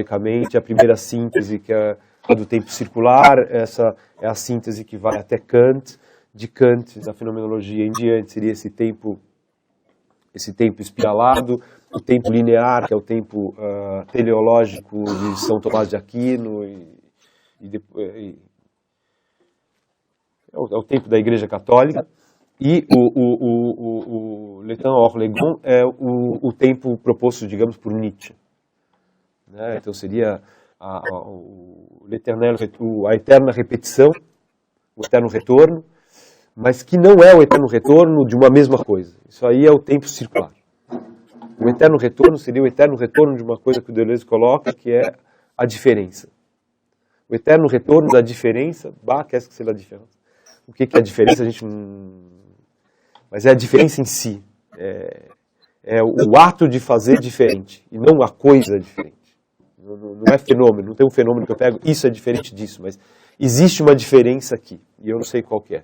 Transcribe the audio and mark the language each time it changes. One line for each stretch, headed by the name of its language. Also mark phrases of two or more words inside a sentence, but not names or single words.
Portuguese: A primeira síntese, que é a do tempo circular, essa é a síntese que vai até Kant, de Kant, da fenomenologia em diante, seria esse tempo espiralado, o tempo linear, que é o tempo teleológico de São Tomás de Aquino, é o tempo da Igreja Católica, e o
French: le temps hors les gonds
Portuguese: é o tempo proposto, digamos, por Nietzsche. Né? Então seria a eterna repetição, o eterno retorno, mas que não é o eterno retorno de uma mesma coisa. Isso aí é o tempo circular. O eterno retorno seria o eterno retorno de uma coisa que o Deleuze coloca, que é a diferença. O eterno retorno da diferença,
French: qu'est-ce que c'est la différence?
Portuguese: O que é a diferença? A gente não... Mas é a diferença em si. É o ato de fazer diferente, e não a coisa diferente. Não é fenômeno, não tem um fenômeno que eu pego, isso é diferente disso, mas existe uma diferença aqui, e eu não sei qual que é.